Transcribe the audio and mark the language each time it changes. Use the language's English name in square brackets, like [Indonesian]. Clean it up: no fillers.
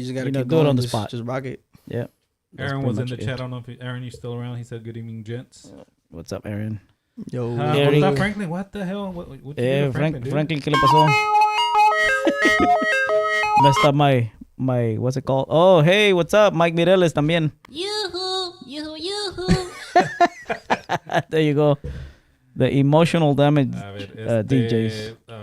[English] it on the spot. Just rock it. Yeah. Aaron was in the chat. I don't know if Aaron, you still around? He said, "Good evening, gents." What's up, Aaron? Yo, what's up, Franklin? What the hell? What you do to [Spanish] Franklin, ¿qué le pasó? [English] Messed up my what's it called? Oh, hey, what's up, Mike Mireles también. Yoo-hoo. There you go. The emotional damage DJs.